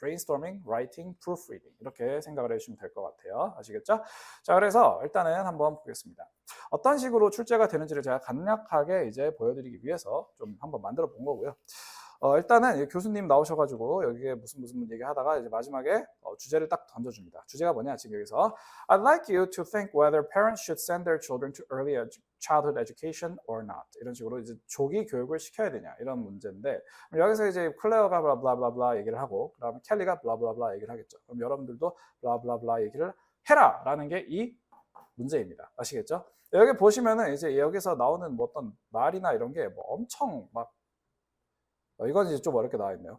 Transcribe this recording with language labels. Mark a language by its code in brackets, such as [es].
[ko] brainstorming, writing, proofreading 이렇게 생각을 해주시면 될 것 같아요. 아시겠죠? 자, 그래서 일단은 한번 보겠습니다. 어떤 식으로 출제가 되는지를 제가 간략하게 이제 보여드리기 위해서 좀 한번 만들어 본 거고요. 일단은 교수님 나오셔가지고 여기에 무슨 얘기 하다가 이제 마지막에 주제를 딱 던져줍니다. 주제가 뭐냐 지금 여기서 [en] I'd like you to think whether parents should send their children to early childhood education or not. [ko] 이런 식으로 이제 조기 교육을 시켜야 되냐 이런 문제인데 여기서 이제 클레어가 블라블라블라 얘기를 하고 그다음에 켈리가 블라블라블라 얘기를 하겠죠. 그럼 여러분들도 블라블라블라 얘기를 해라라는 게 이 문제입니다. 아시겠죠? 여기 보시면은 이제 여기서 나오는 뭐 어떤 말이나 이런 게 뭐 엄청 막 이건 이제 좀 어렵게 나와 있네요.